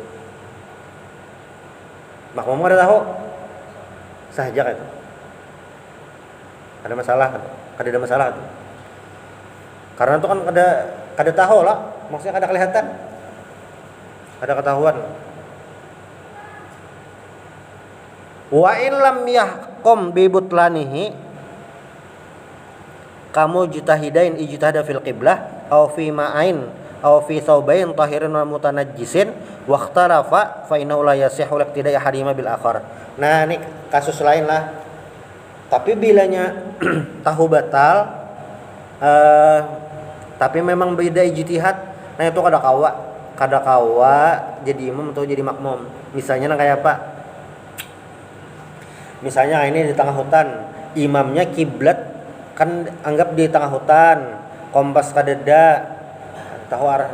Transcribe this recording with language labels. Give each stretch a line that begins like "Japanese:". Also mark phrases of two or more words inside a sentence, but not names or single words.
Banjar: Makmum kada tahu. Sah aja itu. Ada masalah, kada ada masalah itu. Karena itu kan kada tahu lah, maksudnya kada kelihatan. Ada ketahuan.
Arabic: وإن لم يحكم ببطلانه كمجتهدين اجتهدا في القبلة أو في ماءين أو في ثوبين طاهر ومتنجس واختلفا فإنه لا يصح اقتداء أحدهما بالآخر.
Banjar: Nah, ini kasus lain lah. Tapi bilanya tahu batal tapi memang beda ijtihad, nah itu kada kawa jadi imam atau jadi makmum. Misalnya kayak apa? Misalnya ini di tengah hutan, imamnya kiblat kan anggap di tengah hutan, kompas kadeda tahu arah.